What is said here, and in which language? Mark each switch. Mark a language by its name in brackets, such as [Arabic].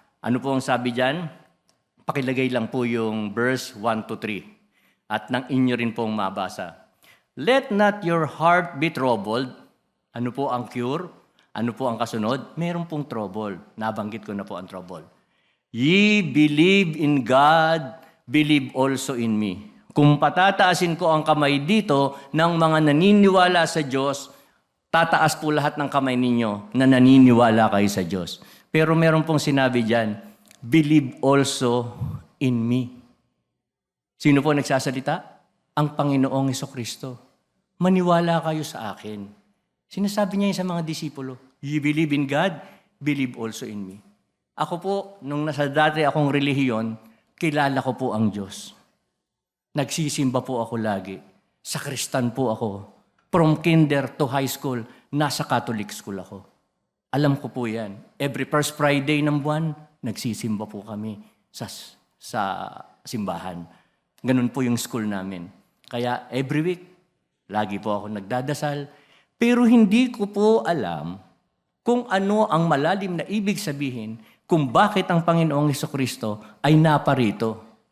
[Filipino] Ano po ang sabi diyan? Pakilagay lang po yung verse 1 to 3 at nang inyo rin pong mabasa. [English] Let not your heart be troubled. [Filipino] Ano po ang cure? Ano po ang kasunod? Meron pong trouble. Nabanggit ko na po ang trouble. [English] Ye believe in God, believe also in me. [Filipino] Kung patataasin ko ang kamay dito ng mga naniniwala sa Diyos, tataas po lahat ng kamay ninyo na naniniwala kayo sa Diyos. Pero meron pong sinabi diyan, [English] believe also in me. [Filipino] Sino po nagsasalita? Ang Panginoong Hesukristo. Maniwala kayo sa akin. Sinasabi niya sa mga disipulo, [English] you believe in God, believe also in me. [Filipino] Ako po, nung nasa dati akong relihiyon, kilala ko po ang Diyos. Nagsisimba po ako lagi. Sakristan po ako. [English] From kinder to high school, nasa Catholic school ako. [Filipino] Alam ko po yan. [English] Every first Friday [Filipino] ng buwan, nagsisimba po kami sa simbahan. Ganun po yung school namin. Kaya [English] every week, [Filipino] lagi po ako nagdadasal. Pero hindi ko po alam kung ano ang malalim na ibig sabihin kung bakit ang Panginoong Hesukristo ay naparito.